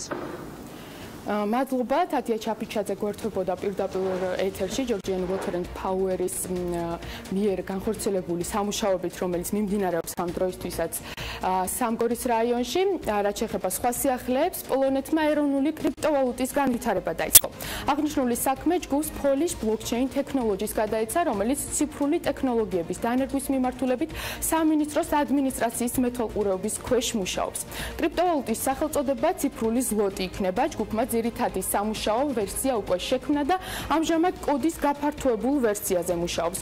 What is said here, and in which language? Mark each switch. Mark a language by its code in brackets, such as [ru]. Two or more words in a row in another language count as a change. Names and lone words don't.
[ka] მადლობა, თათია ჩაფიჩაძე გვერდებოდა პირდაპირ ეთერში Georgian Water and Power-ის მიერ განხორციელებული სამუშაოებით, რომელიც მიმდინარეობს ამ დროისთვისაც სამგორის რაიონში, რაც შეეხება სხვა სიახლეებს, პოლონეთმა ეროვნული კრიპტოვალუტის განვითარება დაიწყო. აღნიშნული საქმე ჯგუფს Polish blockchain technologies გადაეცა, რომელიც ციფრული ტექნოლოგიების დანერგვის მიმართულებით სამინისტროს ადმინისტრაციის მეთვალყურეობის ქვეშ მუშაობს. კრიპტოვალუტის სახელწოდება ციფრული ზლოტი იქნება, ჯგუფმა ძირითადი სამუშაო ვერსია უკვე შექმნა და ამჟამად კოდის გაფართოებულ ვერსიაზე მუშაობს.